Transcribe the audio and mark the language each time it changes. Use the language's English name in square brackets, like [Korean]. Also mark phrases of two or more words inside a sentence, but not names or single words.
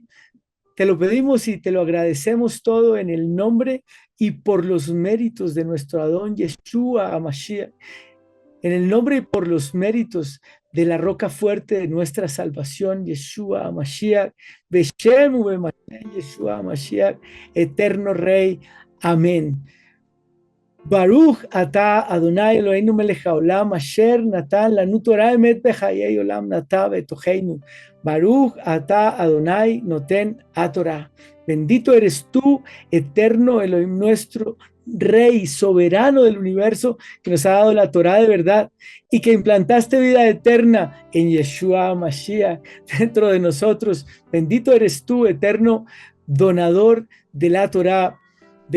[Spanish] Te lo pedimos y te lo agradecemos todo en el nombre y por los méritos de nuestro [Hebrew] אדון ישוע המשיח, [Spanish] en el nombre y por los méritos de la roca fuerte de nuestra salvación, [Hebrew] ישוע המשיח, בשם ובמשיח, ישוע המשיח, [Spanish] eterno Rey. Amén. [Hebrew] ברוך אתה אדוני אלוהינו מלך העולם אשר נתן לנו תורה אמת בחיי עולם נטע בתוכנו. ברוך אתה אדוני נותן התורה. [Spanish] Bendito eres tú, eterno Elohim nuestro, Rey soberano del universo, que nos ha dado la Torah de verdad y que implantaste vida eterna en Yeshua Mashiach dentro de nosotros. Bendito eres tú, eterno donador de la Torah.